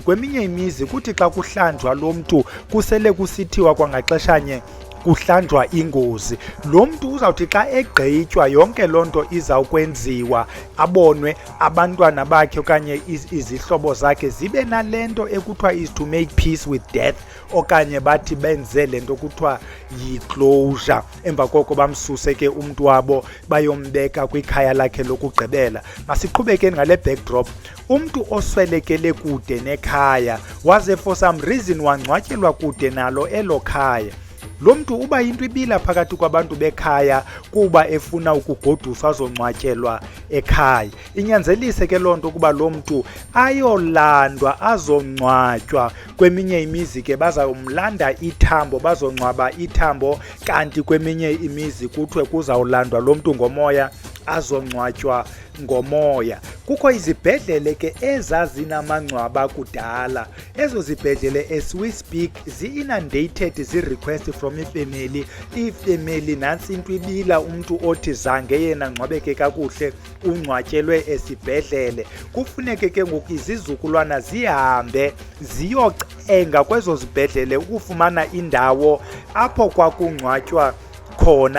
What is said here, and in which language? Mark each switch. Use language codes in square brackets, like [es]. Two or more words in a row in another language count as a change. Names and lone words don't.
[xh] Kweminye imizi kuthi xa kuhlanjwa lo mntu kusele kusithiwa kwangaxeshanye kuhlanjwa ingozi. Lo mntu uzawuthi xa egqitywa yonke loo nto izawukwenziwa, abonwe, abantwana bakhe okanye izihlobo zakhe zibe nale nto ekuthiwa [en] is to make peace with death, [xh] okanye bathi benze le nto kuthiwa yi-closure. Emva koko bamsuse ke umntu wabo bayombeka kwikhaya lakhe lokugqibela. Masiqhubekeni ngale backdrop. Umntu oswelekele kude nekhaya waze [en] for some reason [xh] wangcwatyelwa kude nalo elo khaya. Lo mntu uba yinto ibila phakathi kwabantu bekhaya kuba efuna ukugoduswa azongcwatyelwa ekhaya. Inyanzelise ke loo nto kuba lo mntu ayolandwa azongcwatywa. Kweminye imizi ke bazawumlanda ithambo, bazongcwaba ithambo, kanti kweminye imizi kuthiwe kuzawulandwa lo mntu ngomoya azongcwatywa ngomoya. Kukho izibhedlele ke ezazinamangcwaba kudala. Ezo zibhedlele [en] as we speak [xh] zi-inundated zii-request from ifemeli. Ifemeli nantsi into ibila umntu othi zange yena ngcwabeke kakuhle ungcwatyelwe esibhedlele. Kufuneke ke ngoku izizukulwana zihambe ziyocenga kwezo zibhedlele ukufumana indawo apho kwakungcwatywa khona.